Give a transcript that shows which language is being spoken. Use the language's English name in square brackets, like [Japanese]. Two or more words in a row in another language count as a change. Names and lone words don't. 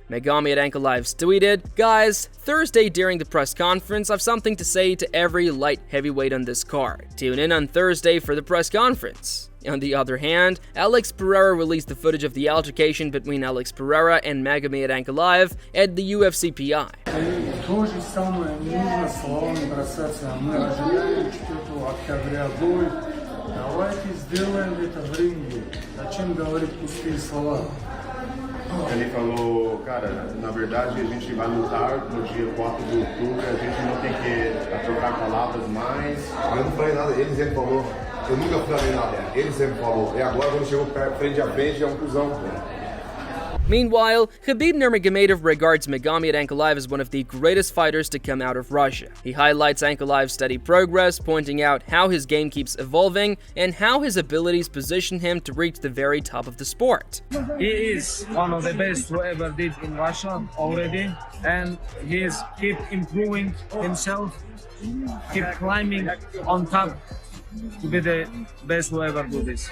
[English] Magomed Ankalaev tweeted, "Guys, Thursday during the press conference, I've something to say to every light heavyweight on this card. Tune in on Thursday for the press conference." On the other hand, Alex Pereira released the footage of the altercation between Alex Pereira and Magomed Ankalaev at the UFC PI. [Russian] То же самое не нужно словами бросаться. Мы ожидаем что-то октября будет. Давайте сделаем это в ринге. Зачем говорить пустые слова? [Portuguese] Ele falou, cara, na verdade a gente vai lutar no dia 4 de outubro, a gente não tem que trocar palavras mais. Eu não falei nada, ele sempre falou. Eu nunca falei nada, ele sempre falou. E agora quando chegou frente a frente é cuzão, pô. [English] Meanwhile, Khabib Nurmagomedov regards Magomed Ankalaev as one of the greatest fighters to come out of Russia. He highlights Ankalaev's steady progress, pointing out how his game keeps evolving and how his abilities position him to reach the very top of the sport. He is one of the best who ever did in Russia already, and he is keep improving himself, keep climbing on top to be the best who ever do this.